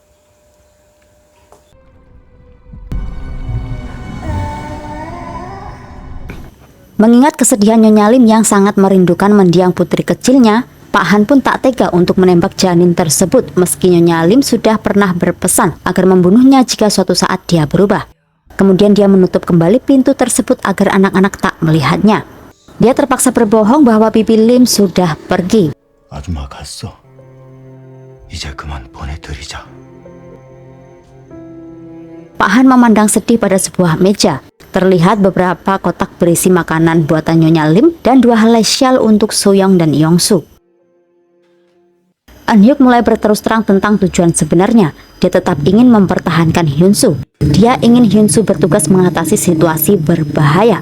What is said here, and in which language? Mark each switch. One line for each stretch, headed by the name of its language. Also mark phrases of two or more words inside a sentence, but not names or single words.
Indonesian: Mengingat kesedihan Nyonya Lim yang sangat merindukan mendiang putri kecilnya, Pak Han pun tak tega untuk menembak janin tersebut meski Nyonya Lim sudah pernah berpesan agar membunuhnya jika suatu saat dia berubah. Kemudian dia menutup kembali pintu tersebut agar anak-anak tak melihatnya. Dia terpaksa berbohong bahwa bibi Lim sudah pergi.
Korean: 아줌마 갔어. 이제 그만 보내드리자.
Indonesian: Pak Han memandang sedih pada sebuah meja. Terlihat beberapa kotak berisi makanan buatan Nyonya Lim dan 2 helai syal untuk Soo-young dan Yong-soo. An-hyuk mulai berterus terang tentang tujuan sebenarnya. Dia tetap ingin mempertahankan Hyun-soo. Dia ingin Hyun-soo bertugas mengatasi situasi berbahaya.